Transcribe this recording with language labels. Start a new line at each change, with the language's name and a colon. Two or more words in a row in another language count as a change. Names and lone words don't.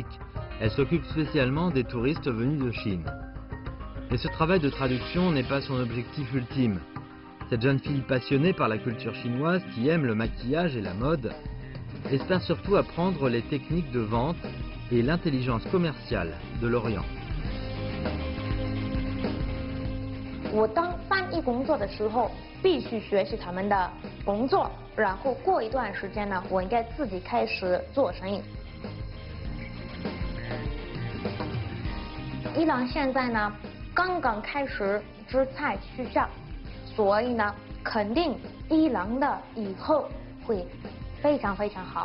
French: Elle s'occupe spécialement des touristes venus de Chine. Mais ce travail de traduction n'est pas son objectif ultime. Cette jeune fille passionnée par la culture chinoise, qui aime le maquillage et la mode, espère surtout apprendre les techniques de vente et l'intelligence commerciale de l'Orient.
Chinese: 我当翻译工作的时候，必须学习他们的工作，然后过一段时间呢，我应该自己开始做生意。伊朗现在呢，刚刚开始制裁取消，所以呢，肯定伊朗的以后会非常非常好。